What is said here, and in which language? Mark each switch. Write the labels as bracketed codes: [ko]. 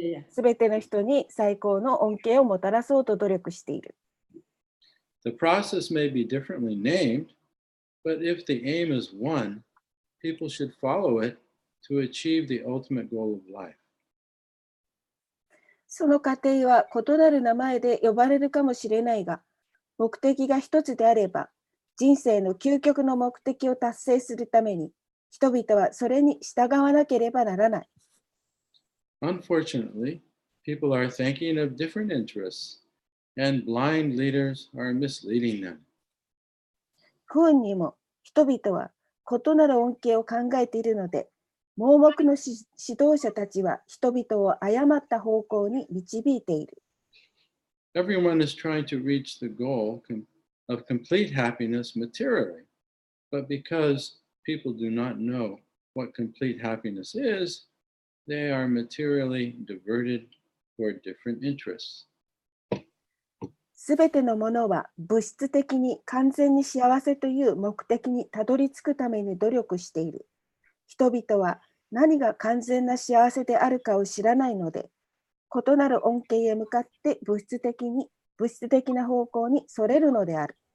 [ja] すべての人に最高の恩恵をもたらそうと努力している。 [en] The process may be differently named, but if the aim is one, people should follow it to achieve the ultimate goal of life. [ja] その過程は異なる名前で呼ばれるかもしれないが、目的が一つであれば、人生の究極の目的を達成するために、人々はそれに従わなければならない。 [en] Unfortunately, people are thinking of different interests, and blind leaders are misleading them. [ja] 不運にも人々は異なる恩恵を考えているので、盲目の指導者たちは人々を誤った方向に導いている。 [en] Everyone is trying to reach the goal of complete happiness materially, but because people do not know what complete happiness is, they are materially diverted toward different interests. [ja] すべてのものは物質的に完全に幸せという目的にたどり着くために努力している。人々は何が完全な幸せであるかを知らないので、異なる恩恵へ向かって物質的な方向にそれるのである。